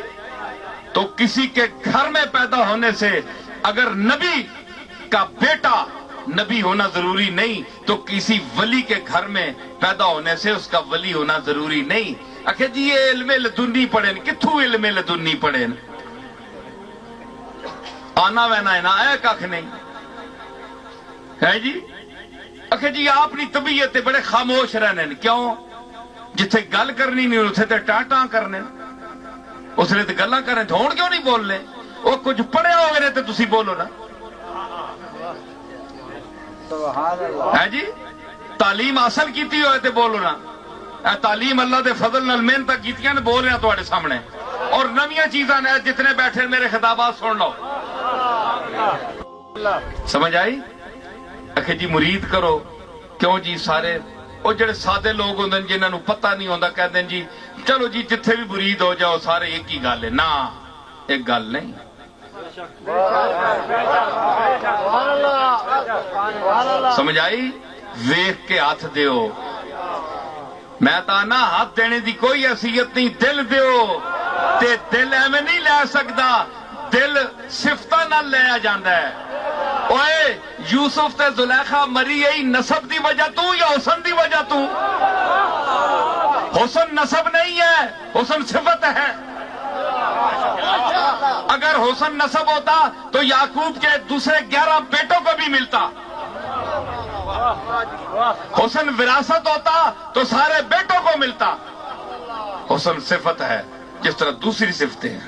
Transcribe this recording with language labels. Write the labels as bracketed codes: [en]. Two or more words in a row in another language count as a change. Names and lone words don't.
[ur] تو کسی کے گھر میں پیدا ہونے سے اگر نبی کا بیٹا نبی ہونا ضروری نہیں، تو کسی ولی کے گھر میں پیدا ہونے سے اس کا ولی ہونا ضروری نہیں۔ [pa] اکھے جی یہ علم لدنی پڑھیں، کتھوں علم لدنی پڑھیں؟ آنا وینا ہے نا، اے ککھ نہیں ہے جی۔ اکھے جی اپنی طبیعت بڑے خاموش رہنے، کیوں؟ جتھے گل کرنی نہیں اتھے تے ٹاں کرنے، اس نے تے گلاں کرنے، ہون کیوں نہیں بولنے؟ وہ کچھ پڑھے ہوئے نے تے تسی بولو نا، ہے جی۔ تعلیم حاصل کیتی ہوئے تے بولو نا، اے تعلیم اللہ دے فضل نال محنت کیتیاں نے، بول رہے ہیں تواڈے سامنے، اور نویاں چیزاں نے، جتنے بیٹھے میرے خطابات سن لو، سمجھ آئی؟ اکھے جی مرید کرو، کیوں جی؟ سارے وہ جڑے سادے لوگ ہوندے جنہاں نو پتہ نہیں ہوندا کہندے جی چلو جی جتھے بھی مرید ہو جاؤ سارے ایک ہی گل ہے، نا ایک گل نہیں۔ سمجھ آئی؟ ویکھ کے ہاتھ دیو، میں تانا ہاتھ دینے دی کوئی حیثیت نہیں، دل دیو، تے دل ایویں نہیں لے سکدا، دل صفتاں نال لیا جاندا ہے۔ اوئے یوسف تے زلیخا مری گئی نسب دی وجہ تو یا حسن دی وجہ تو؟ حسن نسب نہیں ہے، حسن صفت ہے۔ [ur] اگر حسن نسب ہوتا تو یعقوب کے دوسرے 11 بیٹوں کو بھی ملتا، حسن وراثت ہوتا تو سارے بیٹوں کو ملتا، حسن صفت ہے جس طرح دوسری صفتیں ہیں۔